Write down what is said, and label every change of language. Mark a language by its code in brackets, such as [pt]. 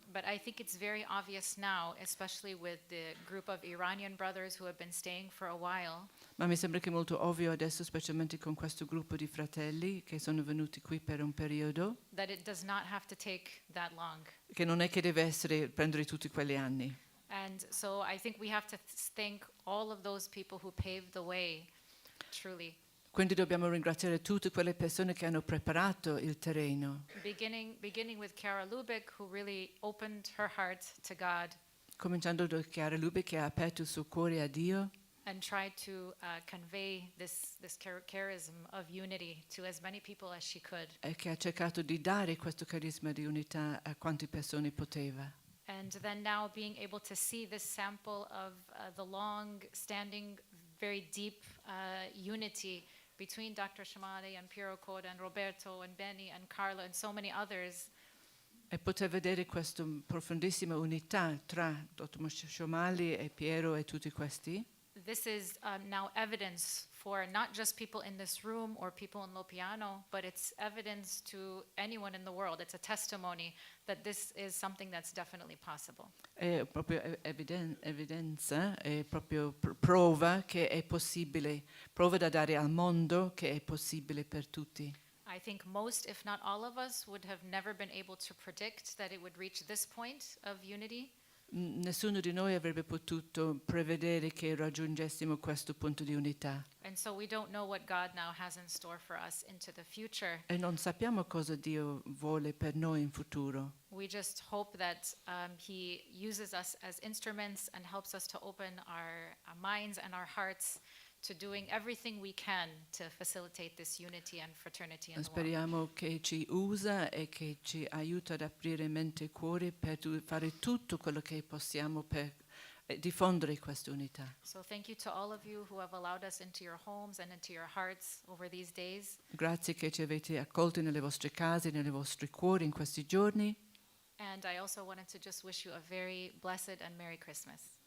[en] But I think it's very obvious now, especially with the group of Iranian brothers who have been staying for a while. [it] Ma mi sembra che è molto ovvio adesso, specialmente con questo gruppo di fratelli che sono venuti qui per un periodo, [en] That it does not have to take that long. [it] che non è che deve prendere tutti quegli anni. [en] And so I think we have to thank all of those people who paved the way, truly. [it] Quindi dobbiamo ringraziare tutte quelle persone che hanno preparato il terreno. [en] Beginning with Kara Lubick, who really opened her heart to God [it] Cominciando da Chiara Lubick, che ha aperto il suo cuore a Dio [en] and tried to convey this charism of unity to as many people as she could. [it] e che ha cercato di dare questo carisma di unità a quante persone poteva. [en] And then now being able to see this sample of the long-standing, very deep unity between Dr. Shomali and Piero Coda and Roberto and Benny and Carlo and so many others. [it] E poter vedere questa profondissima unità tra dottor Shomali e Piero e tutti questi. [en] This is now evidence for not just people in this room or people in Loppiano, but it's evidence to anyone in the world. It's a testimony that this is something that's definitely possible. [it] È proprio evidenza, è proprio prova che è possibile, prova da dare al mondo che è possibile per tutti. [en] I think most, if not all of us, would have never been able to predict that it would reach this point of unity. [it] Nessuno di noi avrebbe potuto prevedere che raggiungessimo questo punto di unità. [en] And so we don't know what God now has in store for us into the future. [it] E non sappiamo cosa Dio vuole per noi in futuro. [en] We just hope that He uses us as instruments and helps us to open our minds and our hearts to doing everything we can to facilitate this unity and fraternity in the world. [it] Speriamo che ci usa e che ci aiuta ad aprire mente e cuore per fare tutto quello che possiamo per diffondere questa unità. [en] So thank you to all of you who have allowed us into your homes and into your hearts over these days. [it] Grazie che ci avete accolti nelle vostre case, nei vostri cuori in questi giorni. [en] And I also wanted to just wish you a very blessed and Merry Christmas.